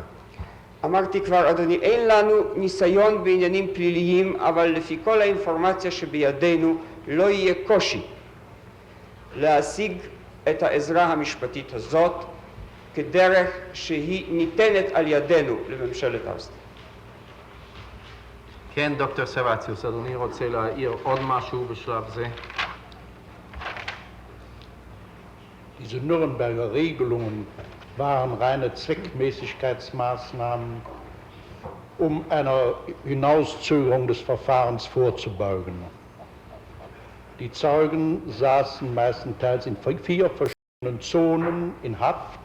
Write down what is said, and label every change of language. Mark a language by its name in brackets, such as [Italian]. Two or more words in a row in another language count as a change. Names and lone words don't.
[Hebrew] אמרתי כבר, אדוני, אין לנו ניסיון בעניינים פליליים, אבל לפי כל האינפורמציה שבידינו לא יהיה קושי להשיג את העזרה המשפטית הזאת כדרך שהיא ניתנת על ידינו לממשלת אוסטריה. כן, דוקטור סרציוס, אדוני רוצה להעיר עוד משהו בשלב זה? [German] Diese Nürnberger Regelungen waren reine Zweckmäßigkeitsmaßnahmen, um einer Hinauszögerung des Verfahrens vorzubeugen. Die Zeugen saßen meistenteils in 4 verschiedenen Zonen in Haft.